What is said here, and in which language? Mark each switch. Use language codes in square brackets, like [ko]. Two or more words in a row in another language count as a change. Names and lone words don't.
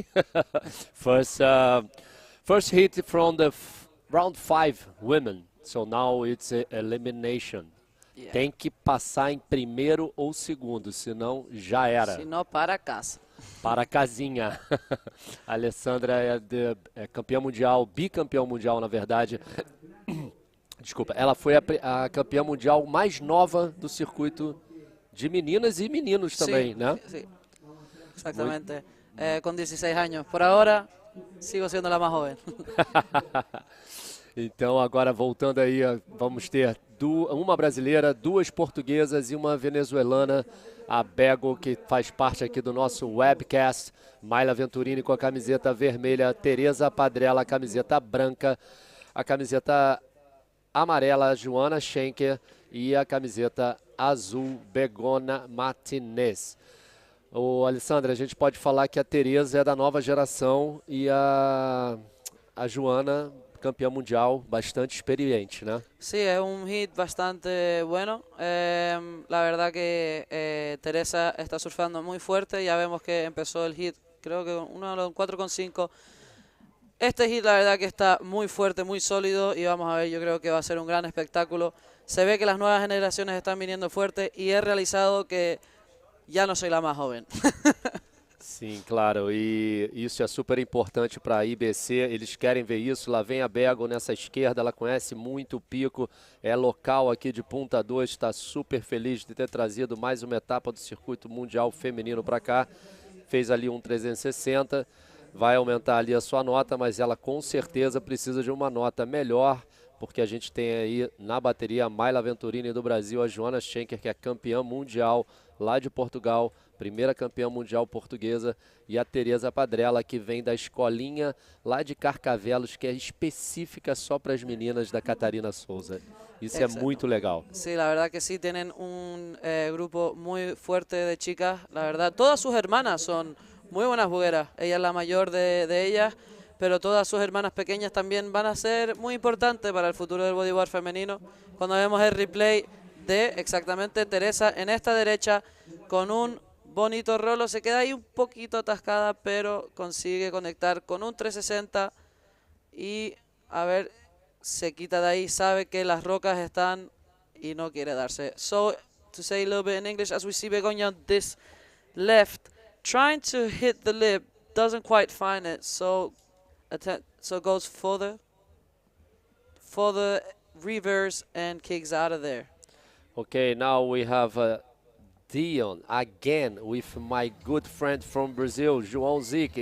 [en] First hit from the round 5 women. So now it's elimination. [pt] Tem que passar em primeiro ou segundo, senão já era. Senão para casa. Para a casinha. A Alessandra é campeã mundial, bicampeã mundial, na verdade. Desculpa, ela foi a campeã mundial mais nova do circuito de meninas e meninos também, né? [es] Sí, exactamente. [pt] Com 16 anos. [es] Por agora, sigo sendo a mais jovem. [pt] Então, agora voltando aí, vamos ter uma brasileira, 2 portuguesas e uma venezuelana, a Bego, que faz parte aqui do nosso webcast. Mayla Venturini com a camiseta vermelha, Tereza Padrella, a camiseta branca, a camiseta amarela, Joana Schenker, e a camiseta azul, Begona Martinez. Ô, Alessandra, a gente pode falar que a Tereza é da nova geração e a Joana, campeã mundial, bastante experiente, né? [es] Sí, es un hit bastante bueno. La verdad que Teresa está surfeando muy fuerte. Ya vemos que empezó el hit, creo que uno de los 4,5. Este hit la verdad que está muy fuerte, muy sólido y vamos a ver, yo creo que va a ser un gran espectáculo. Se ve que las nuevas generaciones están viniendo fuerte y he realizado que ya no soy la más joven. [pt] Sim, claro, e isso é super importante para a IBC, eles querem ver isso. Lá vem a Bego nessa esquerda, ela conhece muito o pico, é local aqui de Punta 2, está super feliz de ter trazido mais uma etapa do circuito mundial feminino para cá. Fez ali um 360, vai aumentar ali a sua nota, mas ela com certeza precisa de uma nota melhor, porque a gente tem aí na bateria a Mayla Venturini do Brasil, a Joana Schenker, que é campeã mundial lá de Portugal, primeira campeã mundial portuguesa, e a Tereza Padrella, que vem da escolinha lá de Carcavelos, que é específica só para as meninas da Catarina Souza. Isso é muito legal. [es] Sí, la verdad que sí, tienen un grupo muy fuerte de chicas. La verdad, todas sus hermanas son muy buenas jugueras. Ella es la mayor de ellas, pero todas sus hermanas pequeñas también van a ser muy importantes para el futuro del bodyboard femenino. Cuando vemos el replay de exactamente Teresa en esta derecha con un bonito rolo, se queda ahí un poquito atascada, pero consigue conectar con un 360 y a ver, se quita de ahí, sabe que las rocas están y no quiere darse. [en] So, to say a little bit in English, as we see Begoña on this left, trying to hit the lip, doesn't quite find it, so goes further, reverse, and kicks out of there. Okay, now we have Dion again with my good friend from Brazil, João Zic.